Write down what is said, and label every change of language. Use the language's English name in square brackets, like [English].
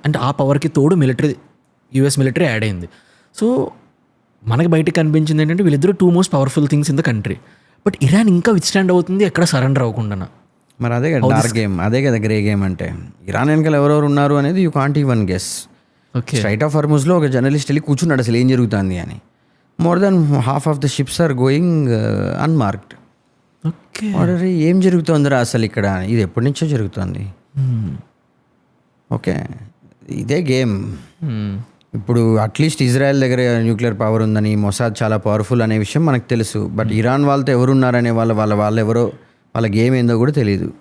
[Telugu] అంటే ఆ పవర్కి తోడు యుఎస్ మిలిటరీ యాడ్ అయింది. సో మనకి బయటకు కనిపించింది ఏంటంటే వీళ్ళిద్దరూ [English] 2 most powerful things in the country. [Telugu] But Iran ఇంకా విత్స్టాండ్ అవుతుంది, ఎక్కడ సరెండర్ అవ్వకుండా. మరి అదే కదా డార్క్ గేమ్, అదే కదా గ్రే గేమ్ అంటే. ఇరాన్ వెనకాల ఎవరెవరు ఉన్నారు అనేది [English] You can't even guess. Okay. [Telugu] Straight of హార్ముజ్లో ఒక జర్నలిస్ట్ వెళ్ళి కూర్చున్నాడు అసలు ఏం జరుగుతుంది అని. [English] More than half of the ships are going unmarked. Okay. [Telugu] ఏం జరుగుతుందిరా అసలు ఇక్కడ, ఇది ఎప్పటి నుంచో జరుగుతుంది. ఓకే ఇదే గేమ్. ఇప్పుడు అట్లీస్ట్ ఇజ్రాయెల్ దగ్గర న్యూక్లియర్ పవర్ ఉందని, మొసాద్ చాలా పవర్ఫుల్ అనే విషయం మనకు తెలుసు. బట్ ఇరాన్ వాళ్ళతో ఎవరున్నారనే వాళ్ళు ఎవరో వాళ్ళ గేమ్ ఏందో కూడా తెలియదు.